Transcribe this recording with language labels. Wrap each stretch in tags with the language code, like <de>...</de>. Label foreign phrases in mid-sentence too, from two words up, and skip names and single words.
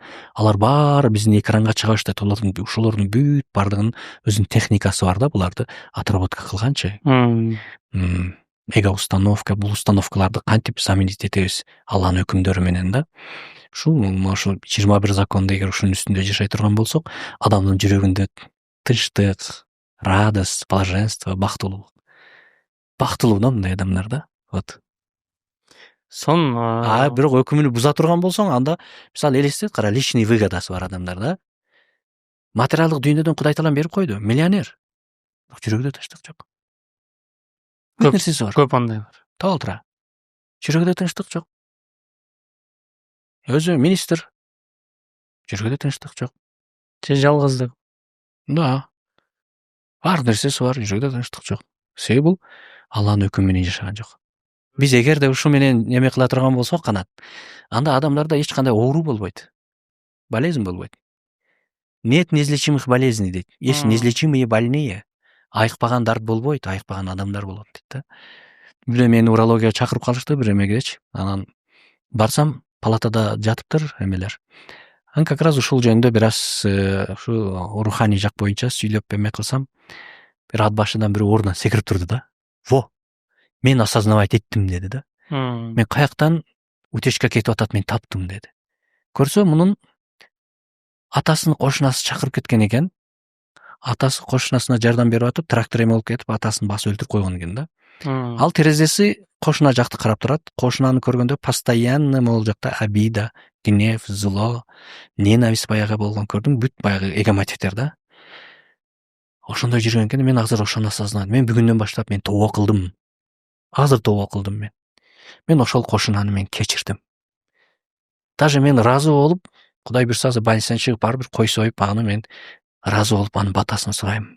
<ky>Алар баары биздин экранга чыга баштайт. Ошолордун бүт баардыгынын өзүнүн техникасы бар да, буларды отработка кылганчы.</ky> <ru>Эго установка,</ru> <ky>бул установкаларды кантип заменить этебиз Алланын өкүмдөрү менен да. Ушул 21 законду эгер ушунун үстүндө жашай турган болсок, адамдын жүрөгүндө тынчтык,</ky> <ru>радость, блаженство,</ru> <ky>бактылуулук. Бактылуу да мындай адамдар да. Вот. Бирок өкүмүн буза турган болсоң, анда мисалы элестет кара,</ky> <ru>личный выгодасы</ru> <ky>бар адамдар да. Материалдык дүйнөдөн Кудай таалам берип койду, миллионер. Бирок жүрөгүндө тынчтык жок. Көп нерсеси бар. Көп андай бар. Табыл тура. Жүрөгүндө тынчтык жок. Өзү министр. Жүрөгүндө тынчтык жок. Же жалгыздык. Да. Бар нерсеси бар, жүрөгүндө тынчтык жок. Себеби бул Алланын өкүмү менен жашаган жок. Биз эгерде ушу менен эме кыла турган болсок канат, анда адамдарда эч кандай оору болбойт. Болезнь болбойт.</ky> <ru>Нет неизлечимых болезней дейт. Есть неизлечимые больные.</ru> <ky>Айыкпаган дарт болбойт, айыкпаган адамдар болот дейт да. Бир мени урологияга чакырып калышты бир эмегечи. Анан барсам, палатада жатыптыр эмелер. Анан</ky> <ru>как раз</ru> <ky>ушул жөнүндө бир аз ушу руханий жак боюнча сүйлөп эме кылсам, бир ат башынан бир ордунан секирип турду да. Во, мен осознавать эттим деди да. Мен каяктан утечка кетип атат, мен таптым деди. Көрсө мунун атасынын кошунасы чакырып кеткен экен. Атасы кошунасына жардам берип атып, трактор эме болуп кетип, атасын басып өлтүрүп койгон экен да. Ал терезеси кошуна жакты карап турат. Кошунаны көргөндө постоянно могул жакта</ky> <ru>обида, гнев, зло, ненависть</ru> <ky>баягы болгон, көрдүң, бүт баягы эгомотивдер да. Ошондой жүргөн экен, мен азыр ошону осознадым. Мен бүгүндөн баштап мен тоба кылдым. Азыр тоба кылдым мен. Мен ошол кошунаны мен кечирдим. Даже мен ыраазы болуп, Кудай буйрса больницадан чыгып барып бир кой союп, аны мен ыраазы болуп анын батасын сурайм.</ky>